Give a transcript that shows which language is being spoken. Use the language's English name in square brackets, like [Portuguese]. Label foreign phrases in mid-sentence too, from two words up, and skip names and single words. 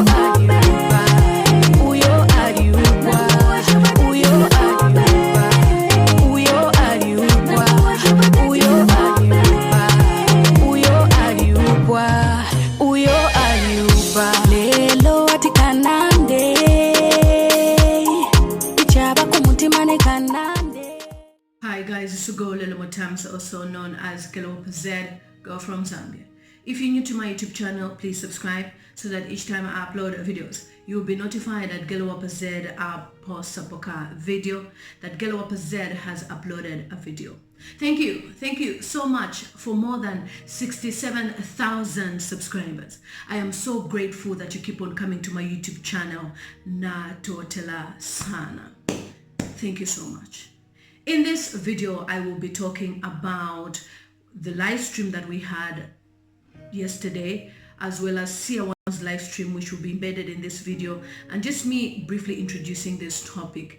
[Bemba] aliukwa uyo aliukwa uyo aliukwa uyo aliukwa uyo aliukwa uyo aliukwa uyo aliukwa lelo atikanande ichaba kumutima nekanande. [English] Hi guys, this is lilymutamztv, also known as Girl from Zambia. If you're new to my YouTube channel, please subscribe so that each time I upload videos, you'll be notified that Z posts a video, that Z has uploaded a video. Thank you so much for more than 67,000 subscribers. I am so grateful that you keep on coming to my YouTube channel. [Bemba] Na totela sana. [English] Thank you so much. In this video, I will be talking about the live stream that we had yesterday, as well as Seer One's live stream, which will be embedded in this video, and just me briefly introducing this topic.